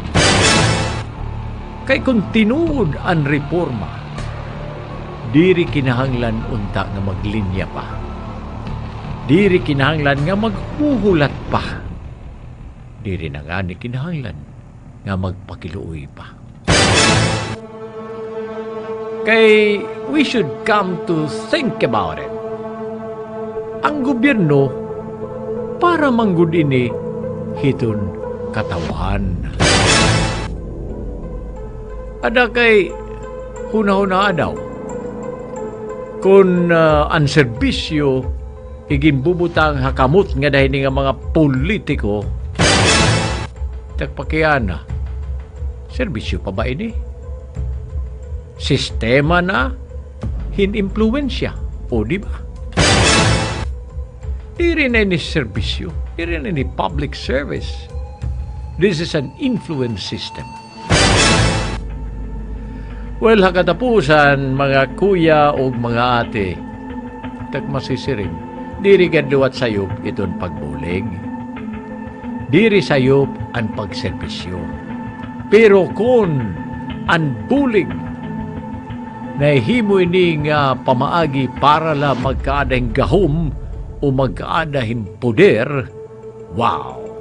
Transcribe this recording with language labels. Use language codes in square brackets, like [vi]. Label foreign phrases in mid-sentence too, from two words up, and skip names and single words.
[war] Kay kung tinuod ang reforma, diri kinahanglan unta nga maglinya pa. Diri kinahanglan nga maghuhulat pa. Diri na nga ni kinahanglan nga magpakiluoy pa. [en] Kay we should come to think about it. [war] Ang gobyerno para manggud ini hiton katawhan. Ada kay huna-huna daw. Kung ang serbisyo iginbubutang hakamot nga dahil nga mga politiko, tagpakiana, serbisyo pa ba ini? Sistema na hin-impluensya, o di ba? Di rin na ini serbisyo, di rin na ini [en] public service. This is an influence system. [war] Well, hakatapusan, mga kuya o mga ate, tagmasisiring, diri gaduat sayop iton pagbulig. Diri sayop ang pagserbisyo. Pero kung ang bulig na himo ini nga pamaagi para la magkaadahing gahom o magkaadahing poder, wow!